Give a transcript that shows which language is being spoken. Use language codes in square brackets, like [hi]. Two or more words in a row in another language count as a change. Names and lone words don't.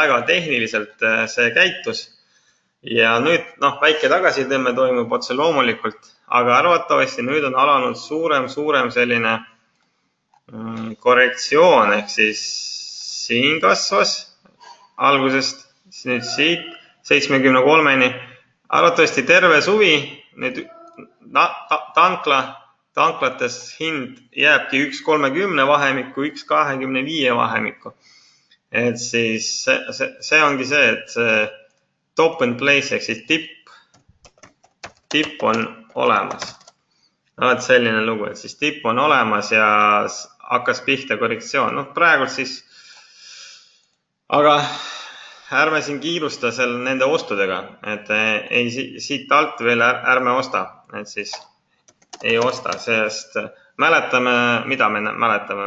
[et] Väga tehniliselt see käitus ja nüüd väike tagasitõmme toimub otse loomulikult, aga arvatavasti nüüd on alanud suurem selline korrektsioon, ehk siis siin kasvas algusest nüüd siit 73-ni. Arvatavasti terve suvi nüüd tanklates hind jääbki 1.30 vahemikku, 1.25 vahemikku. Et siis see ongi see, et see [en] top and place [et] ehk siis tipp on olemas. Selline lugu, et siis tipp on olemas ja hakkas pihta korrektsioon. Praegult siis, aga ärme siin kiirusta nende ostudega, et ei siit alt veel ärme osta, et siis ei osta, sest mäletame, mida me mäletame?